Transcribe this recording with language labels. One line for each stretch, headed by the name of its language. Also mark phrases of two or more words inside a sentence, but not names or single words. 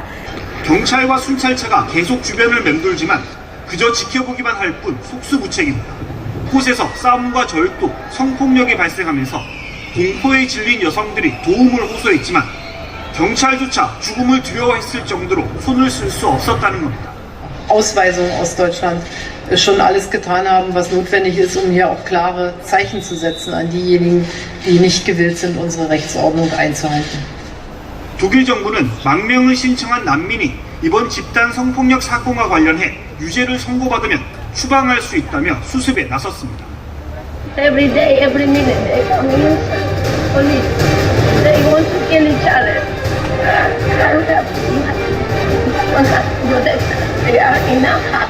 Korean: 경찰과 순찰차가 계속 주변을 맴돌지만 그저 지켜보기만 할 뿐 속수무책입니다. 곳에서 싸움과 절도, 성폭력이 발생하면서 공포에 질린 여성들이 도움을 호소했지만 경찰조차 죽음을 두려워했을 정도로 손을 쓸 수 없었다는 겁니다.
German: Ausweisung aus Deutschland schon alles getan haben, was notwendig ist, um hier auch klare Zeichen zu setzen an diejenigen, die nicht gewillt sind, unsere Rechtsordnung einzuhalten.
Korean: 독일 정부는 망명을 신청한 난민이 이번 집단 성폭력 사건과 관련해 유죄를 선고받으면 추방할 수 있다며 수습에 나섰습니다.
English: Every day, every minute, they come in, police. They want to kill each other. I don't have to do that. They are in our house.